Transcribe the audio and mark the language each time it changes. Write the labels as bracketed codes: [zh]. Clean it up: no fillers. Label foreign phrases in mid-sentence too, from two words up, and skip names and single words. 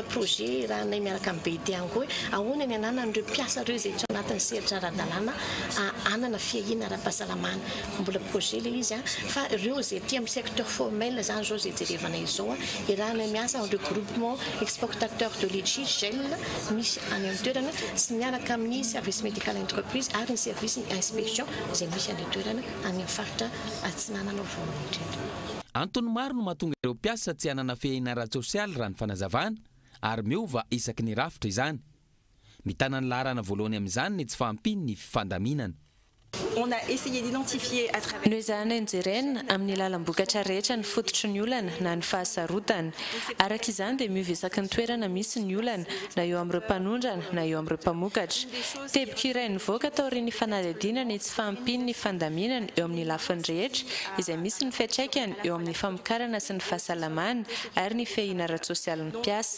[mg] projet raha nay miaraka amin'ny BD ihany koa ahoana ny ananan'ireo mpiasa ireo izay tsy ao anatin'ny sehatra ara-dalàna anana fiahiana ara-pahasalamana mbola projet le izy fa ireo izay ty amin'ny [fr] secteur formel [mg] zany zao izay jerevana izao irahana miasa amin'ireo [fr] groupement exportateur de litchi gel [mg] misy any amin'ny toerana sy miaraka amin'ny [fr] service médical entreprise [mg] ary ny [fr] service inspection [mg] izay misy any toerana any faritra atsinanana voalohany. Antony maro no mahatonga ireo mpiasa tsy hanana fiahiana ara-tsosialy raha ny fanazavana ary miova isaky ny rafitra izany. Mitana ny laharana voalohany amin'izany ny tsy fahampiny ny fifandaminana. [fr] On a essayé d'identifier à travers... Nous avons injéré [mg] amin'ny lalam-bokatra rehetra ny fototry ny olana na ny fahasarotana. Araka izany dia miovesaky ny toerana misy ny olana na eo amin'ireo mpanondrana na eo amin'ireo mpamokatra. Teboka iray nivoaka tao ry ny fanadihadiana ny tsy fahampiny ny fandaminana eo amin'ny lafiny rehetra izay misy ny fiantraikany eo amin'ny famokarana sy ny fahasalamana ary ny fiahiana ara-tsosialy ny mpiasa.